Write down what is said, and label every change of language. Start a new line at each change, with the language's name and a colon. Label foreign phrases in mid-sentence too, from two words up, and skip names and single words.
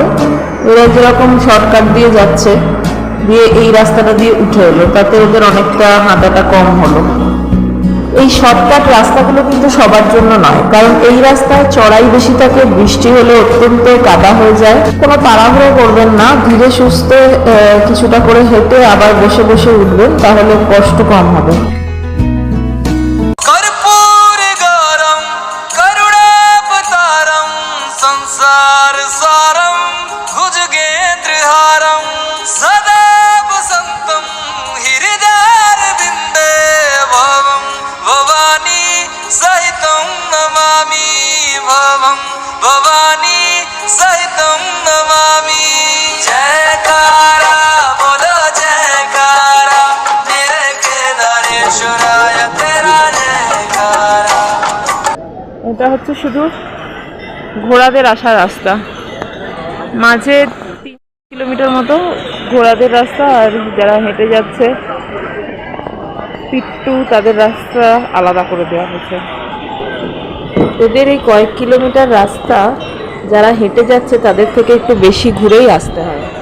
Bangla: এরা যেরকম শর্টকাট দিয়ে যাচ্ছে, দিয়ে এই রাস্তাটা দিয়ে উঠে এলো, তাতে ওদের অনেকটা হাঁটাটা কম হলো। এই শর্টকাট রাস্তাগুলো কিন্তু সবার জন্য নয়, কারণ এই রাস্তায় চড়াই বেশি থাকে, বৃষ্টি হলে অত্যন্ত কাদা হয়ে যায়। কোনো তাড়াহুড়ো করবেন না, ধীরে সুস্থে কিছুটা করে হেঁটে আবার বসে বসে উঠবেন, তাহলে কষ্ট কম হবে।
Sanskrit: संसार सारम भुजगेंद्रहारम सदा वसंतम हृदयारविंदे भवम भवानी सहितं नमामि भवम भवानी सहितं नमामि।
Hindi: जयकारा बोलो जयकारा मेरे केदारेश्वराय तेरा जयकारा।
Bangla: এটা হচ্ছে শুধু ঘোড়াদের আসা রাস্তা, মাঝে 3 কিলোমিটার মতো ঘোড়াদের রাস্তা, আর যারা হেঁটে যাচ্ছে পিট্টু তাদের রাস্তা আলাদা করে দেওয়া হয়েছে। এদের এই কয়েক কিলোমিটার রাস্তা যারা হেঁটে যাচ্ছে তাদের থেকে একটু বেশি ঘুরেই আসতে হয়।